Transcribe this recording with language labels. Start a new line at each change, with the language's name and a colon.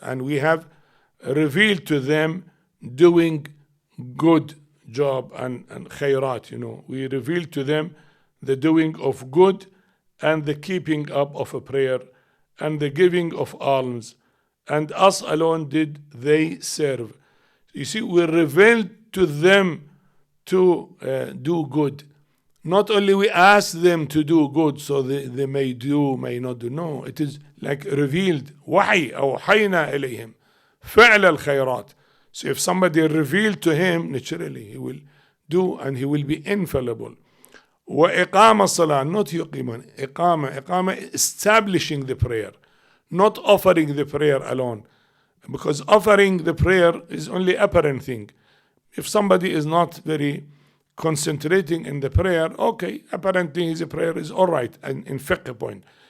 English: And we have revealed to them doing good job and khairat, we revealed to them the doing of good and the keeping up of a prayer and the giving of alms, and us alone did they serve. You see, we revealed to them to do good. Not only we ask them to do good, so they may do, may not do. No, it is like revealed.
Arabic: وحي أوحينا إليهم فعل الخيرات.
English: So if somebody revealed to him, naturally he will do and he will be infallible.
Arabic: وإقام الصلاة,
English: not
Arabic: يقيمون, إقامة,
English: establishing the prayer, not offering the prayer alone. Because offering the prayer is only apparent thing. If somebody is not very concentrating in the prayer, okay, apparently his prayer is all right and in fiqh point.